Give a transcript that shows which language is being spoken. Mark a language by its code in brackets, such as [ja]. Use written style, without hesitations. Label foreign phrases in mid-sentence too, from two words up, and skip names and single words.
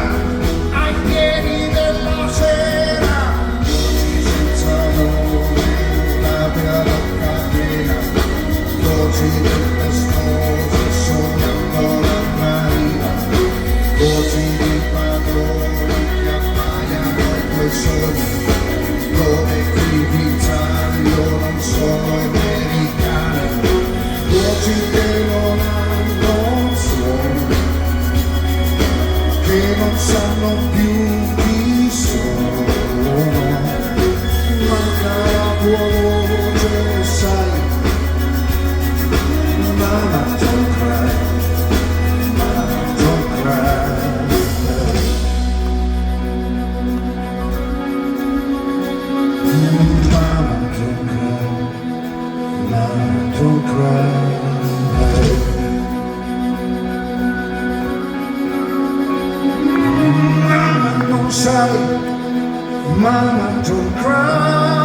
[it] ai piedi della sera, voci senza nome, labbra bocca piena, voci tempestose sognando la marina, voci di padroni che appaiano ai tuoi sogni, come criminali o non sono americani, voci che non hanno un suono, che non sanno più chi sono, manca la tua voce, sai, [en] Mama, don't cry, Mama, don't cry. Don't cry. Mama, [it] non sai, [en] Mama, don't cry.